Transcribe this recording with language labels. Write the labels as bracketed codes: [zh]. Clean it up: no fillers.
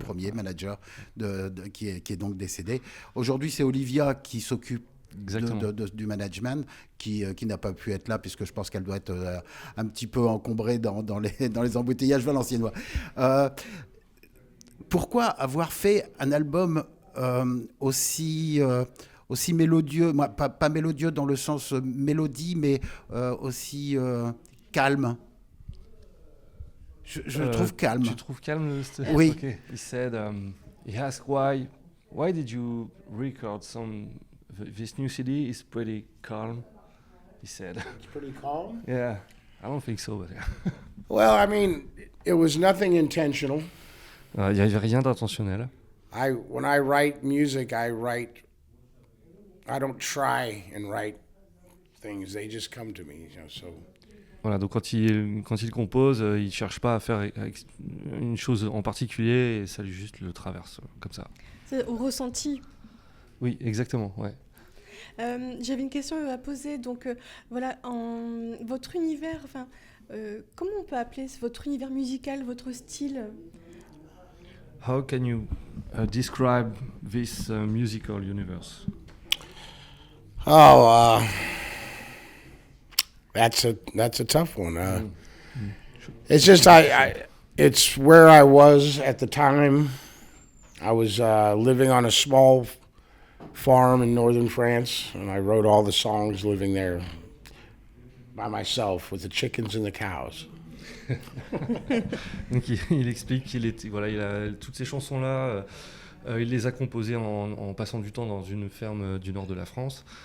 [fr] premier manager qui est donc décédé. Aujourd'hui, c'est Olivia qui s'occupe du management, qui n'a pas pu être là, puisque je pense qu'elle doit être un petit peu encombrée dans les embouteillages valenciennois. Pourquoi avoir fait un album aussi mélodieux, pas mélodieux dans le sens mélodie, mais aussi calme? Je le trouve calme. Tu trouves calme Oui. [en] Okay. He said, he asked why did you record this new CD is pretty calm, he said. It's pretty calm. Yeah, I don't think so, but yeah. Well, I mean, it was nothing intentional. [fr] Il n'y avait rien d'intentionnel. [en] When I write music, I don't try and write things. They just come to me, so. [fr] Voilà, donc quand il compose, il ne cherche pas à faire une chose en particulier, et ça lui juste le traverse, comme ça. C'est au ressenti. Oui, exactement, ouais. J'avais une question à poser. Donc, voilà, votre univers, comment on peut appeler votre univers musical, votre style? [en] How can you describe this musical universe? Oh, that's a tough one. It's just it's where I was at the time. I was living on a small farm in northern France, and I wrote all the songs living there by myself with the chickens and the cows. [fr] Donc il explique qu'il il a toutes ces chansons-là, il les a composées en passant du temps dans une ferme du nord de la France.